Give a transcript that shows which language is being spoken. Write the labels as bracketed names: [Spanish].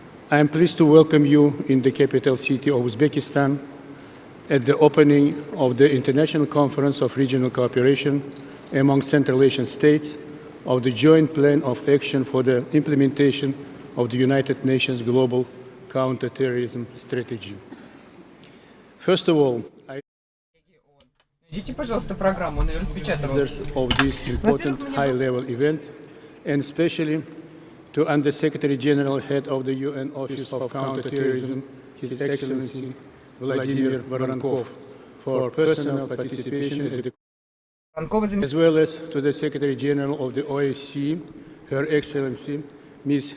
[English] I am pleased to welcome you in the capital city of Uzbekistan at the opening of the International Conference of Regional Cooperation among Central Asian States of the Joint Plan of Action for the Implementation of the United Nations Global Counterterrorism Strategy. First of all, [Russian] Найдите, пожалуйста, программу, он ее распечатывал. [English] of this important high-level event, and especially to Under-Secretary General, Head of the UN Office of Counterterrorism, His Excellency Vladimir Voronkov, for personal participation at the as well as to the Secretary General of the OSCE, Her Excellency Ms.